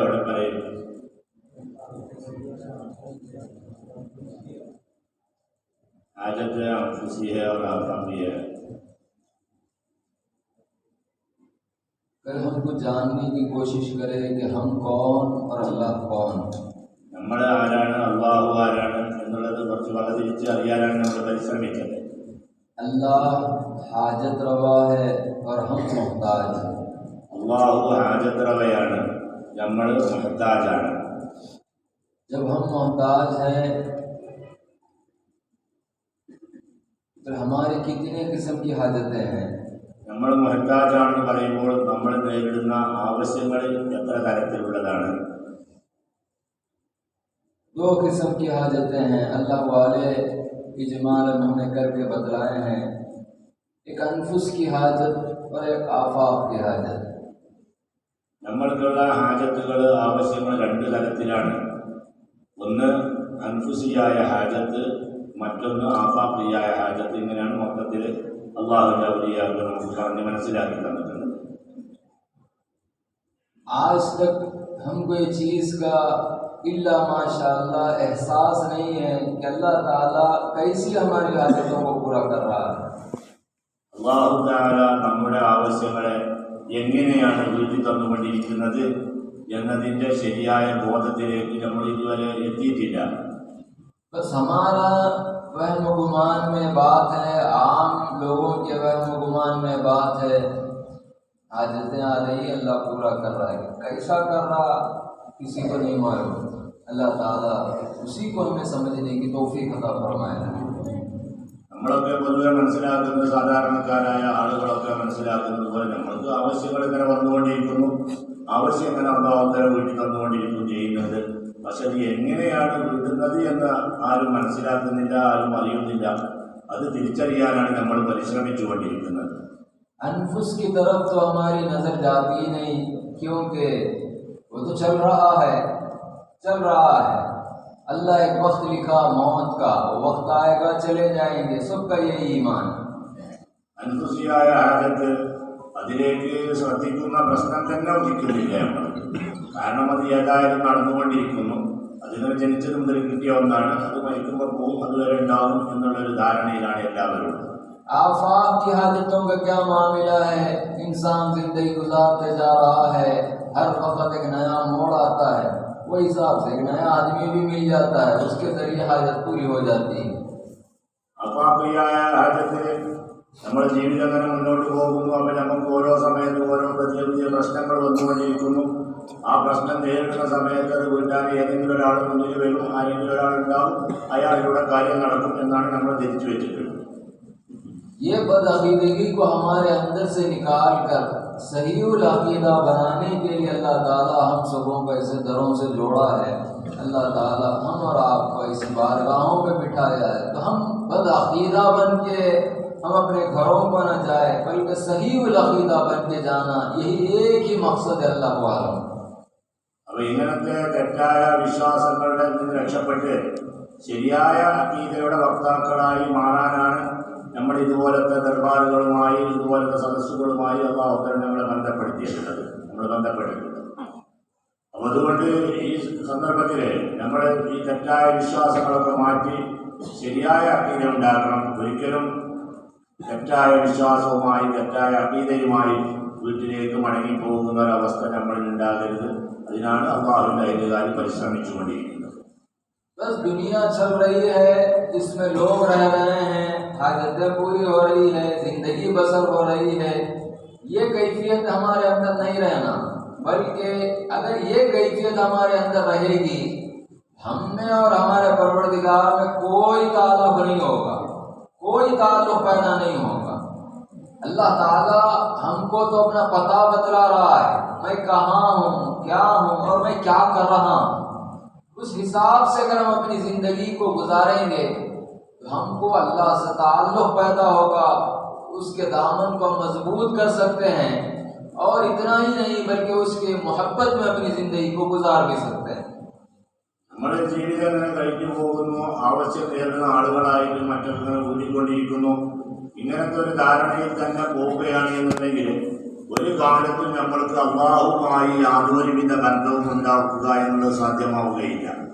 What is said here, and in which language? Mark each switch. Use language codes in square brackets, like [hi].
[ml] അവിടെ പറയുന്നു [hi] हाजत खुशी है और आफाकी है. कल हमको जानने की कोशिश करें कि हम कौन और अल्लाह कौन. [ml] നമ്മൾ ആരാണ്, അള്ളാഹു ആരാണ് എന്നുള്ളത് കുറച്ച് വകതിരിച്ച് അറിയാനാണ് നമ്മൾ പരിശ്രമിച്ചത്. [hi] अल्लाह हाजत रवा है और हम मोहताज. [ml] അള്ളാഹു ഹാജത്ത് റവയാണ്, നമ്മൾ മുഹ്താജാണ്. [hi] जब हम मोहताज हैं तो हमारी कितने किस्म की हाजतें हैं. [ml] നമ്മൾ മുഹ്താജാണെന്ന് പറയുമ്പോൾ നമ്മൾ നേരിടുന്ന ആവശ്യങ്ങൾ എത്ര തരത്തിലുള്ളതാണ്? [hi] दो किस्म की हाजतें हैं. अल्लाह वाले इजमालन हमने करके बतलाए हैं, एक अनफुस की हाजत और एक आफाक की हाजत. [ml] നമ്മൾക്കുള്ള ഹാജത്തുകൾ, ആവശ്യങ്ങൾ രണ്ട് തരത്തിലാണ്. ഒന്ന് അൻഫുസിയായ ഹാജത്ത്, മറ്റൊന്ന് ആഫാഖിയായ ഹാജത്ത്. ഇങ്ങനെയാണ് മൊത്തത്തിൽ അള്ളാഹുവിന്റെ ഔലിയാക്കൾ നമുക്ക് പറഞ്ഞ് മനസ്സിലാക്കി തന്നിട്ടുണ്ട്. [hi] आज तक हमको ये चीज़ का इल्ला माशाअल्लाह एहसास नहीं है कि अल्लाह ताला कैसी हमारी हाजतों को पूरा कर रहा है. [ml] അള്ളാഹു തആല നമ്മുടെ ആവശ്യങ്ങളെ എങ്ങനെയാണ് വീട്ടിൽ തന്നുകൊണ്ടിരിക്കുന്നത് എന്നതിൻ്റെ ശരിയായ ബോധത്തിലേക്ക് നമ്മൾ ഇതുവരെ എത്തിയിട്ടില്ല. [hi] बस हमारा वहम गुमान में बात है, आम लोगों के वहम गुमान में बात है. हाजतें आ रही, अल्लाह पूरा कर रहा है. कैसा कर रहा किसी को नहीं मालूम. अल्लाह ताला उसी को हमें समझने की तौफीक अता फरमाए. [ml] നമ്മളൊക്കെ പൊതുവെ മനസ്സിലാക്കുന്നത്, സാധാരണക്കാരായ ആളുകളൊക്കെ മനസ്സിലാക്കുന്നത് പോലെ നമ്മൾക്ക് ആവശ്യങ്ങൾ ഇങ്ങനെ വന്നുകൊണ്ടിരിക്കുന്നു, ആവശ്യം ഇങ്ങനെ അള്ളാഹുവിന്റെ വീട്ടിൽ തന്നുകൊണ്ടിരിക്കുന്നു ചെയ്യുന്നത്. പക്ഷെ അത് എങ്ങനെയാണ് വീട്ടുന്നത് എന്ന് ആരും മനസ്സിലാക്കുന്നില്ല, ആരും അറിയുന്നില്ല. അത് തിരിച്ചറിയാനാണ് നമ്മൾ പരിശ്രമിച്ചുകൊണ്ടിരിക്കുന്നത്. [hi] अनफुस की तरफ तो हमारी नज़र जाती ही नहीं, क्योंकि वो तो चल रहा है. अल्लाह एक वक्त लिखा मौत का, वो वक्त आएगा, चले जाएंगे. सबका यही ईमान. [ml] അൻഫുസിയായ ഹാജത്ത്, അതിലേക്ക് ശ്രദ്ധിക്കുന്ന പ്രശ്നം തന്നെ ഉദിക്കുന്നില്ല നമ്മൾ. കാരണം അത് ഏതായാലും നടന്നുകൊണ്ടിരിക്കുന്നു. അതിന് ജനിച്ചത് മുതൽ കിട്ടിയ ഒന്നാണ്. അത് മരിക്കുമ്പോൾ പോവും, അതുവരെ ഉണ്ടാവും എന്നുള്ളൊരു ധാരണയിലാണ് എല്ലാവരും. [hi] आफाक की हाजतों का क्या मामला है? इंसान जिंदगी गुजारते जा रहा है, हर वक्त एक नया मोड़ आता है, वो हिसाब से एक नया आदमी भी मिल जाता है, उसके जरिए हाजत पूरी हो जाती है. [ml] അഫാഖിയായ ഹാജത്ത്, നമ്മുടെ ജീവിതം അങ്ങനെ മുന്നോട്ട് പോകുന്നു. അപ്പം നമുക്ക് ഓരോ സമയത്തും ഓരോ പുതിയ പുതിയ പ്രശ്നങ്ങൾ വന്നുകൊണ്ടിരിക്കുന്നു. ആ പ്രശ്നം നേരിടുന്ന സമയത്ത് അത് വീട്ടാൻ ഏതെങ്കിലും ഒരാൾ മുന്നിൽ വരും, ആരെങ്കിലും ഒരാളുണ്ടാവും, അയാളിലൂടെ കാര്യം നടക്കും എന്നാണ് നമ്മൾ ധരിച്ചു വെച്ചിട്ടുള്ളത്. [hi] ये बदअकीदगी को हमारे अंदर से निकाल कर सहीउल अकीदा बनाने के लिए अल्लाह ताला हम सबों को ऐसे दरों से जोड़ा है. अल्लाह ताला हम और आपको ऐसी बारगाहों पे बिठाया है, तो हम बदअकीदा बन के हम अपने घरों को न जाए, बल्कि सहीउल अकीदा बन के जाना, यही एक ही मकसद है. अल्लाह वालों, [ml] അപ്പോൾ ഇങ്ങനത്തെ തെറ്റായ വിശ്വാസങ്ങളുടെ നിന്ന് രക്ഷപ്പെട്ട് ശരിയായ അഖീദയുടെ വക്താക്കളായി മാറാനാണ് നമ്മൾ ഇതുപോലത്തെ ദർബാറുകളുമായി ഇതുപോലത്തെ സദസ്സുകളുമായി അല്ലാഹു തആല നമ്മളെ ബന്ധപ്പെടുത്തിയിട്ടുള്ളത്, നമ്മൾ ബന്ധപ്പെട്ടിട്ടുണ്ട്. അപ്പോൾ അതുകൊണ്ട് ഈ സന്ദർഭത്തിൽ നമ്മൾ ഈ തെറ്റായ വിശ്വാസങ്ങളൊക്കെ മാറ്റി ശരിയായ അഖീദ ഉണ്ടാക്കണം. ഒരിക്കലും തെറ്റായ വിശ്വാസവുമായി തെറ്റായ അഖീദയുമായി വീട്ടിലേക്ക് മടങ്ങിപ്പോകുന്ന ഒരവസ്ഥ നമ്മളിൽ ഉണ്ടാകരുത്. അതിനാണ് അല്ലാഹുവിൻ്റെ ഐതികാരി പരിശ്രമിച്ചുകൊണ്ടിരിക്കുന്നത്. [hi] बस दुनिया चल रही है, इसमें लोग रह रहे हैं, हाजतें पूरी हो रही है, जिंदगी बसर हो रही है, ये कैफियत हमारे अंदर नहीं रहना, बल्कि अगर ये कैफियत हमारे अंदर रहेगी, हम में और हमारे परवरदिगार में कोई ताल्लुक नहीं होगा, कोई ताल्लुक पैदा नहीं होगा। अल्लाह ताला हमको तो अपना पता बतला रहा है, मैं कहाँ हूँ, क्या हूँ और मैं क्या कर रहा हूँ। उस हिसाब से अगर हम अपनी ज़िंदगी को गुजारेंगे तो हमको अल्लाह से ताल्लुक़ पैदा होगा, उसके दामन को मजबूत कर सकते हैं, और इतना ही नहीं बल्कि उसके मोहब्बत में अपनी ज़िंदगी को गुजार भी सकते हैं। [ml] നമ്മുടെ ജീവിതം ഇങ്ങനെ കഴിഞ്ഞു പോകുന്നു, ആവശ്യം നേരിടുന്ന ആളുകളായിട്ട് മറ്റൊരുങ്ങൾ കൂടിക്കൊണ്ടിരിക്കുന്നു. ഇങ്ങനത്തെ ഒരു ധാരണയിൽ തന്നെ പോവുകയാണ് എന്നുണ്ടെങ്കിൽ ഒരു കാലത്തും നമ്മൾക്ക് അല്ലാഹുവുമായി യാതൊരുവിധ ബന്ധവും ഉണ്ടാക്കുക എന്നുള്ളത് സാധ്യമാവുകയില്ല.